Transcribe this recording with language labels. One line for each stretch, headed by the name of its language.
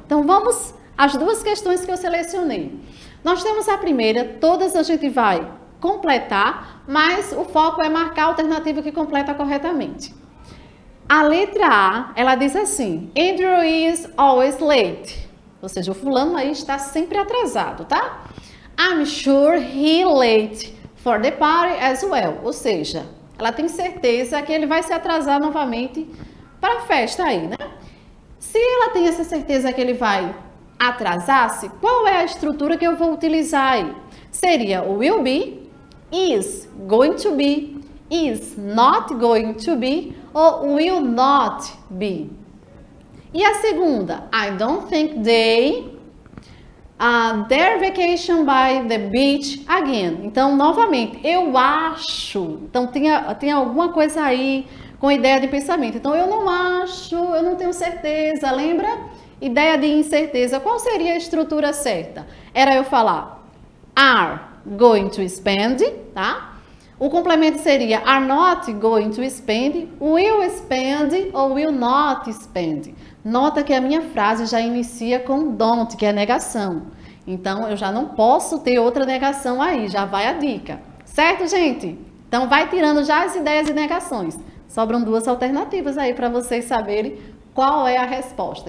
Portuguese: Então vamos às duas questões que eu selecionei. Nós temos a primeira, todas a gente vai completar, mas o foco é marcar a alternativa que completa corretamente. A letra A, ela diz assim,
English: Andrew is always late.
Portuguese: Ou seja, o fulano aí está sempre atrasado, tá?
English: I'm sure he late for the party as well.
Portuguese: Ou seja, ela tem certeza que ele vai se atrasar novamente para a festa aí, né? Se ela tem essa certeza que ele vai atrasar-se, qual é a estrutura que eu vou utilizar aí? Seria o will be, is going to be, is not going to be ou will not be. E a segunda,
English: I don't think they their vacation by the beach again.
Portuguese: Então, novamente, eu acho. Então, tem alguma coisa aí com ideia de pensamento. Então, eu não acho, eu não tenho certeza. Lembra? Ideia de incerteza. Qual seria a estrutura certa? Era eu falar are going to spend, tá? O complemento seria are not going to spend, will spend ou will not spend. Nota que a minha frase já inicia com don't, que é negação. Então, eu já não posso ter outra negação aí, já vai a dica. Certo, gente? Então, vai tirando já as ideias e negações. Sobram duas alternativas aí para vocês saberem qual é a resposta.